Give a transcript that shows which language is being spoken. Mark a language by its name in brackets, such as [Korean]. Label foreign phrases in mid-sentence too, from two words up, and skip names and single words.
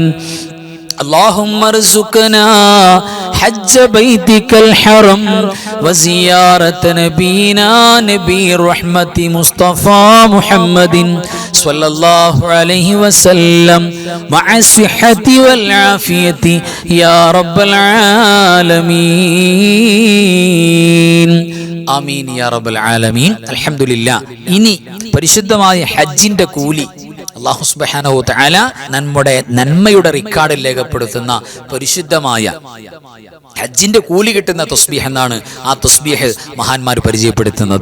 [Arabic] اللهم ارزقنا حج بيتك الحرم وزيارة نبينا نبي رحمة مصطفى محمد صلى الله عليه وسلم مع الصحة والعافية يا رب العالمين. آمين يا رب العالمين. الحمد لله. [Malayalam] ഇനി പരിശുദ്ധമായ ഹജ്ജിന്റെ കൂലി അല്ലാഹു [Arabic] سبحانه وتعالى [Malayalam] നന്മയുടെ റിക്കാർഡിൽ രേഖപ്പെടുത്തുന്ന പരിശുദ്ധമായ ഹജ്ജിന്റെ കൂലി കിട്ടുന്ന തസ്ബീഹ് എന്നാണ് ആ തസ്ബീഹ് മഹാന്മാർ പരിചയപ്പെടുത്തുന്നത്.